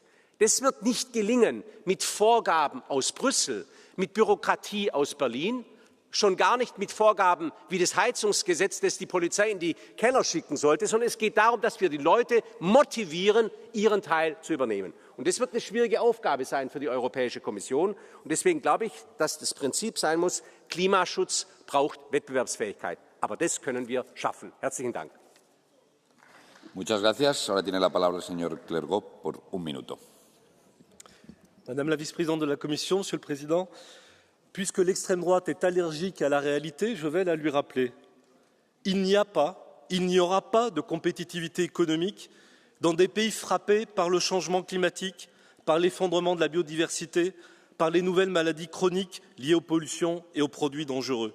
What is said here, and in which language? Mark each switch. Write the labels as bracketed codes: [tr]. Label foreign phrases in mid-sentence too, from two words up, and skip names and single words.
[de] Das wird nicht gelingen mit Vorgaben aus Brüssel, mit Bürokratie aus Berlin, schon gar nicht mit Vorgaben wie das Heizungsgesetz, das die Polizei in die Keller schicken sollte, sondern es geht darum, dass wir die Leute motivieren, ihren Teil zu übernehmen. Und das wird eine schwierige Aufgabe sein für die Europäische Kommission. Und deswegen glaube ich, dass das Prinzip sein muss, Klimaschutz braucht Wettbewerbsfähigkeit. Aber das können wir schaffen. Herzlichen Dank. [es] Muchas gracias. Ahora tiene la palabra el señor Clergot por 1 minuto. [fr] Madame la vice-présidente de la Commission, Monsieur le Président, puisque l'extrême droite est allergique à la réalité, je vais la lui rappeler. Il n'y aura pas de compétitivité économique dans des pays frappés par le changement climatique, par l'effondrement de la biodiversité, par les nouvelles maladies chroniques liées aux pollutions et aux produits dangereux.